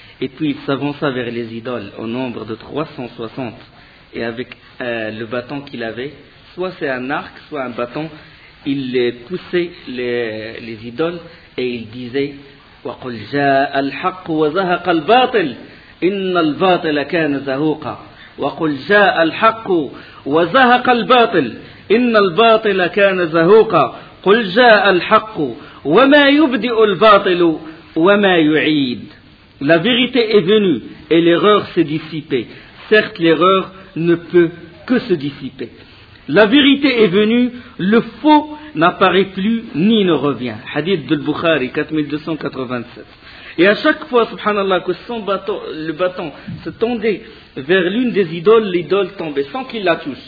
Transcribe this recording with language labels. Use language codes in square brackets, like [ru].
[fr] Et puis il s'avança vers les idoles au nombre de 360 et avec le bâton qu'il avait, soit c'est un arc, soit un bâton, il poussait les idoles et il disait « [ar] وَقُلْ جَاءَ الْحَقُّ وَزَهَقَ الْبَاطِلِ إِنَّ الْبَاطِلَ كَانَ زَهُوقًا » وقل جاء الحق وزهق الباطل إن الباطل كان زهوقا قل جاء الحق وما يبدئ الباطل وما يعيد. [fr] La vérité est venue et l'erreur s'est dissipée. Certes, l'erreur ne peut que se dissiper. La vérité est venue, le faux n'apparaît plus ni ne revient. Hadith de Bukhari, 4287. Et à chaque fois, subhanallah, que son bâton, le bâton se tendait vers l'une des idoles, l'idole tombait sans qu'il la touche.